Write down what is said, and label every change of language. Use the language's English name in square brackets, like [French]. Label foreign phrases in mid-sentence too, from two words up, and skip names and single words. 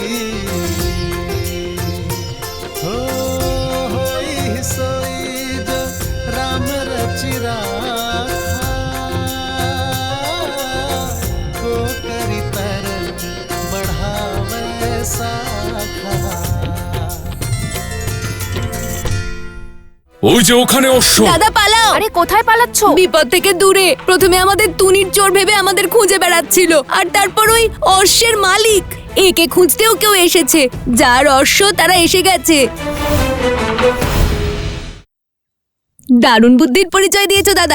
[Awadhi] हो होई सोई जो राम रचिरा को करी तरन बढ़ावे साखा। [Bangla] ওই যে ওখানে অশ্ব। দাদা পালাও! আরে কোথায় পালাচ্ছ? বিপদ থেকে দূরে। প্রথমে আমাদের তুনির চোর ভেবে আমাদের খুঁজে বেড়াচ্ছিল, আর তারপর ওই অশ্বের মালিক, একে খুঁজতেও কেউ এসেছে। যার অশ্ব তারা এসে গেছে। দারুণ বুদ্ধির পরিচয় দিয়েছো দাদা।